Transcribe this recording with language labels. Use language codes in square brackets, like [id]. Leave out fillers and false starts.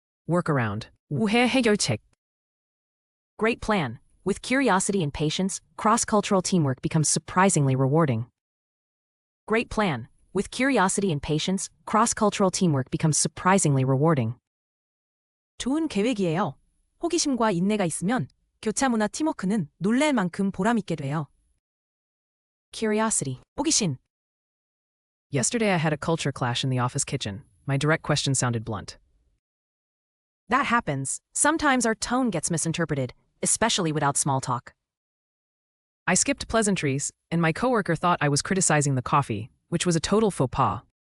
[ko] Workaround. 오해 해결책. [en] Great plan. With curiosity and patience, cross-cultural teamwork becomes surprisingly rewarding. Great plan. With curiosity and patience, cross-cultural teamwork becomes surprisingly rewarding. [ko] 좋은 계획이에요. 호기심과 인내가 있으면 교차 문화 팀워크는 놀랄 만큼 보람있게 돼요. Curiosity, 호기심. [en] Yesterday I had a culture clash in the office kitchen. My direct question sounded blunt. That happens. Sometimes our tone gets misinterpreted, especially without small talk. I skipped pleasantries, and my coworker thought I was criticizing the coffee, which was a total faux pas.